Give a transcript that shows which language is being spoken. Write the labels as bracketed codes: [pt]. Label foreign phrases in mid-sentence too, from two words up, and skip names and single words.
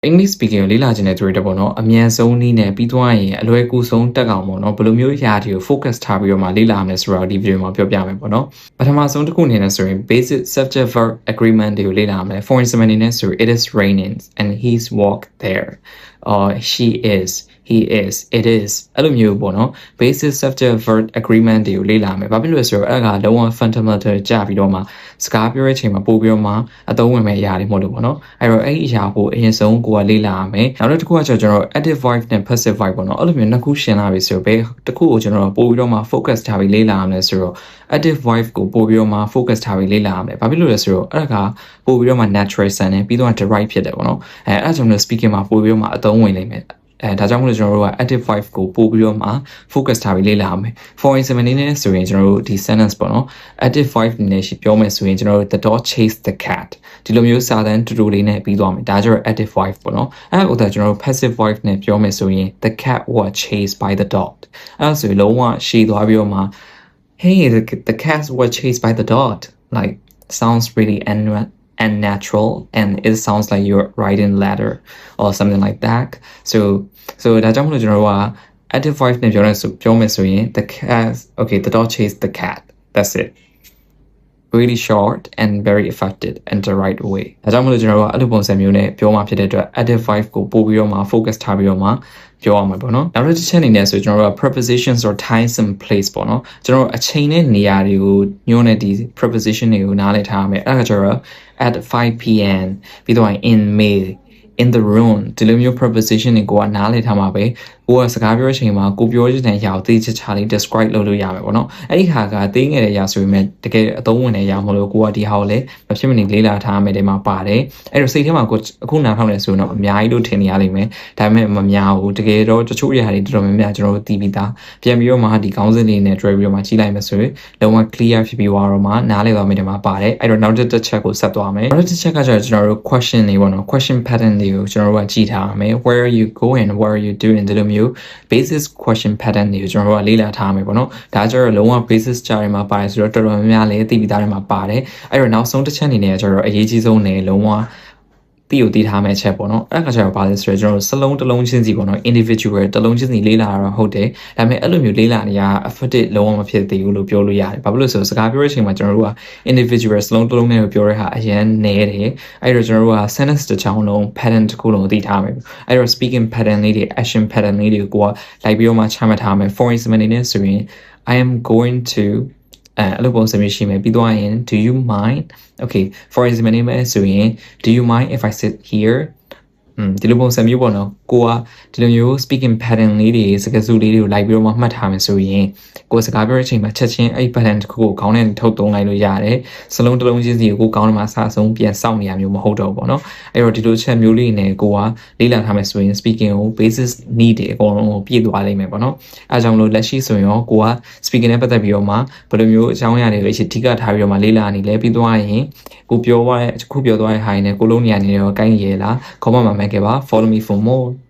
[en] English speaking [my] ကိုလေ့လာချင်တဲ့သူတွေပေါ့နော်အမြန်ဆုံးနည်းနဲ့ပြီးသွားရင်အလွယ်ကူဆုံးတက်အောင်ပေါ့နော်ဘယ်လိုမျိုးအရာတွေကို focus ထားပြီးတော့မှလေ့လာရမလဲဆိုတော့ဒီ video မှာပြောပြမယ်ပေါ့နော်ပထမဆုံးတစ်ခုအနေနဲ့ဆိုရင် [en] basic subject verb agreement [my] တွေကိုလေ့လာရမယ် [en] for instance [my] အနေနဲ့ဆိုရင် [en] it is raining and he's walked there or she is he is it is [my] အဲ့လိုမျိုးပေါ့နော် [en] basic subject verb agreement [my] တွေကိုလေ့လာမယ်ဘာဖြစ်လို့လဲဆိုတော့အဲ့ဒါကလုံးဝ fundamental ကြပြီးတော့မှ စကားပြောတဲ့အချိန်မှာပို့ပြီးတော့မှအသုံးဝင်မဲ့အရာတွေမဟုတ်လို့ပေါ့နော်အဲ့တော့အဲ့ဒီအရာကိုအရင်ဆုံးကိုကလေ့လာရမယ်နောက်တစ်ခုကကျွန်တော် [en] active voice [my] နဲ့ [en] passive voice [my] ပေါ့နော်အဲ့လိုမျိုးနှစ်ခုရှင်းလာပြီဆိုတော့ဘယ်တစ်ခုကိုကျွန်တော်ပို့ပြီးတော့မှ focus ထားပြီးလေ့လာရမလဲဆိုတော့ [en] active voice [my] ကိုပို့ပြီးတော့မှ focus ထားပြီးလေ့လာရမယ်ဘာဖြစ်လို့လဲဆိုတော့အဲ့ ဒါကပို့ပြီးတော့မှ [en] natural sound [my] နဲ့ပြီးတော့ derive ဖြစ်တယ်ပေါ့နော်အဲ့ကြောင့်လို့ speaking မှာပို့ပြီးတော့မှအသုံးဝင်နိုင်မယ်ဒါကြောင့်မလို့ကျွန်တော်တို့က [en] active voice [my] ကိုပို့ပြီးတော့မှ focus ထားပြီးလေ့လာရမယ် for instance အနေနဲ့ဆိုရင်ကျွန်တော်တို့ဒီ sentence ပေါ့နော် [en] active voice [my] အနေနဲ့ပြောမယ်ဆိုရင်ကျွန်တော်တို့ [en] the dog chased the cat [my] ဒီလိုမျိုးစာ တန်းတူတူလေးနဲ့ပြီးသွားမယ်ဒါကျတော့ [en] active voice [my] ပေါ့နော်အဲ့ဒါကိုကျွန်တော်တို့ [en] passive voice [my] နဲ့ပြောမယ်ဆိုရင် [en] the cat was chased by the dog [my] အဲ့ဒါဆိုရင်လုံးဝရှည်သွားပြီးတော့မှ [en] hey the cat was chased by the dog like sounds really and natural and it sounds like you're writing letter or something like that so [my] ဒါကြောင့်မလို့ကျွန်တော်တို့က [en] active voice [my] နဲ့ပြောမယ်ဆိုရင် [en] the cat okay the dog chased the cat that's it really short and very effective in the right way [my] ဒါကြောင့်မလို့ကျွန်တော်တို့ကအဲ့လိုပုံစံမျိုးနဲ့ပြောမှဖြစ်တဲ့အတွက် [en] active voice [my] ကိုပို့ပြီးတော့မှ focus ထားပြီးတော့မှပြောရမှာပေါ့နော်နောက်တစ်ချက်အနေနဲ့ဆိုကျွန်တော်တို့က [en] prepositions or times and place [my] ပေါ့နော်ကျွန်တော်တို့အချိန်နဲ့နေရာတွေကိုညွှန်းတဲ့ဒီ preposition တွေကိုနားလည်ထားရမယ်အဲ့ဒါကျတော့ [en] at 5 p.m. [my] ပြီးတော့ [en] in May in the room [my] ဒီလိုမျိုး preposition တွေကိုကနားလည်ထားမှာပဲကိုကစကားပြောချိန်မှာကိုပြောချင်တဲ့အရာကိုသိချာလေး describe လုပ်လို့ရမယ်ပေါ့နော်အဲ့ဒီဟာကသိငယ်တဲ့အရာဆိုပေမဲ့တကယ်အသုံးဝင်တဲ့အရာမဟုတ်လို့ကိုကဒီဟာကိုလည်းမဖြစ်မနေလေ့လာထားမယ်ဒီမှာပါတယ်အဲ့တော့စိတ်ထဲမှာကိုအခုနားထောင်နေဆိုတော့အများကြီးလို့ထင်နေရလိမ့်မယ်ဒါပေမဲ့မများဘူးတကယ်တော့တချို့အရာတွေတော်တော်များများကျွန်တော်တို့သိပြီးသားပြန်ပြီးတော့မှဒီခေါင်းစဉ်လေးနဲ့တွဲပြီးတော့မှကြည့်လိုက် မယ်ဆိုရင်လုံးဝ clear ဖြစ်ပြီးသွားတော့မှနားလည်သွားမယ်ဒီမှာပါတယ်အဲ့တော့နောက်တစ်ချက်ကိုဆက်သွားမယ်နောက်တစ်ချက်ကကျတော့ကျွန်တော်တို့ question တွေပေါ့နော် question pattern တွေကိုကျွန်တော်တို့ကကြည့်ထားရမယ် [en] where are you going what are you doing [my] ဒီလိုမျိုး [en] basis question pattern [my] တွေကိုကျွန်တော်တို့ကလေ့လာထားရမယ်ပေါ့နော်ဒါကျတော့လုံးဝ basis ကြားထဲမှာပါတယ်ဆိုတော့တော်တော်များများလည်းသိပြီးသားတွေမှာပါတယ်အဲ့တော့နောက်ဆုံးတစ်ချက်အနေနဲ့ ကျတော့အရေးကြီးဆုံးနဲ့လုံးဝသိထားမယ့်ချက်ပေါ့နော်အဲ့ဒါကကျတော့ဘာလဲဆိုတော့ကျွန်တော်တို့စလုံးတစ်လုံးချင်းစီပေါ့နော် individual တစ်လုံးချင်းစီလေ့လာရတော့ဟုတ်တယ်ဒါပေမဲ့အဲ့လိုမျိုးလေ့လာနေရ effective လုံးဝမဖြစ်သေးဘူးလို့ပြောလို့ရတယ်ဘာဖြစ်လို့ဆိုတော့စကားပြောတဲ့အချိန်မှာကျွန်တော်တို့က individual စလုံးတစ်လုံးနဲ့ပြောတဲ့ဟာအ ရင်နဲတယ်အဲ့တော့ကျွန်တော်တို့က sentence တစ်ချောင်းလုံး pattern တစ်ခုလုံးသိထားမယ်အဲ့တော့ [en] speaking pattern [my] လေးတွေ [en] action pattern [my] လေးတွေကိုလိုက်ပြီးတော့မှချမှတ်ထားမယ် [en] for instance [my] အနေနဲ့ဆိုရင် [en] I am going to [my] အဲ့လိုပုံစံမျိုးရှိမယ် ပြီးသွားရင် [en] do you mind okay for example [my] အနေနဲ့ဆိုရင် [en] do you mind if I sit here [my] ဒီလိုပုံစံမျိုးပေါ့နော်ကိုကဒီလိုမျိုး [en] speaking pattern [my] လေးတွေစကားစု လေးတွေကိုလိုက်ပြီးတော့မှတ်ထားမယ်ဆိုရင်ကိုစကားပြောတဲ့အချိန်မှာချက်ချင်းအဲ့ pattern တစ်ခုကိုခေါင်းနဲ့ထုတ်သုံးလိုက်လို့ရတယ်စလုံးတစ်လုံးချင်းစီကိုခေါင်းထဲမှာစာဆုံးပြန်စောင့်နေရမျိုးမဟုတ်တော့ဘူးပေါ့နော်အဲ့တော့ဒီလိုချက်မျိုးလေးနဲ့ကိုကလေ့လာထားမယ်ဆိုရင် speaking ကို [en] basis need [my] တွေအကုန်လုံးကိုပြည့်သွားလိမ့်မယ်ပေါ့နော်အဲကြောင့်လို့လက်ရှိဆိုရင်ရောကိုက speaking နဲ့ပတ်သက်ပြီးတော့မှဘယ်လိုမျိုးအကြောင်းအရာတွေအထိကထားပြီးတော့မှလေ့လာနေလဲပြီးသွားရင်ကိုပြောသွားတဲ့ဟာနဲ့ကိုလုံးနေရနေတော့ကိုင်းရလားခေါင်းမှာမှန်ခဲ့ပါ [en] follow me for more